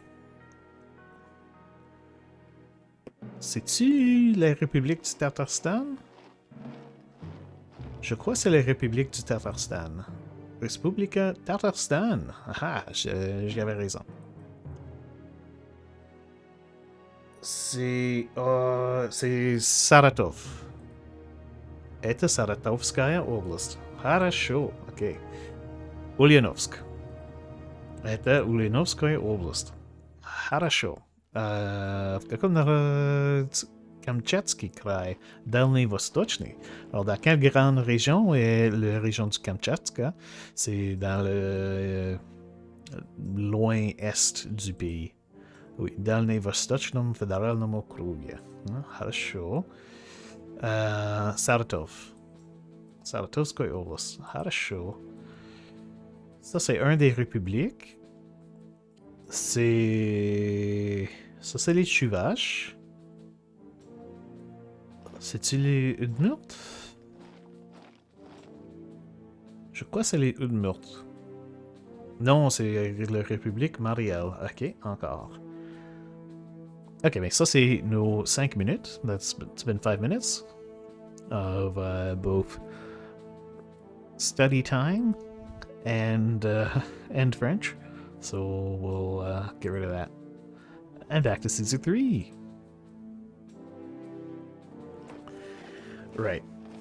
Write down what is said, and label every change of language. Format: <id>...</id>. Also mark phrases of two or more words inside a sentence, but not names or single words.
<fr>C'est-tu la République du Tatarstan? Je crois que c'est la République du Tatarstan. Respublika Tatarstan. Ah, j'avais raison. C'est Saratov.</fr> <ru>Это Саратовская область. Хорошо, окей. Ульяновск. Это Ульяновская область. Хорошо. В каком находится Камчатский край, Дальний-Восточный.</ru> <fr>Alors, dans quelle grande région est la région du Kamtchatka? C'est dans le loin est du pays. Oui,</fr> <ru>Дальний-Восточном федеральном округе. Хорошо. Saratov. Saratovskoye Oblast. Хорошо.</ru> <fr>Ça, c'est un des républiques. C'est... Ça, c'est les Chuvaches. C'est-tu les Udmurts? Je crois que c'est les Udmurts. Non, c'est la République Marielle. Ok, encore. Ok, mais ça, c'est nos 5 minutes.</fr> <en>It's been 5 minutes of both study time and French. So we'll get rid of that. And back to Season 3. Right.</en>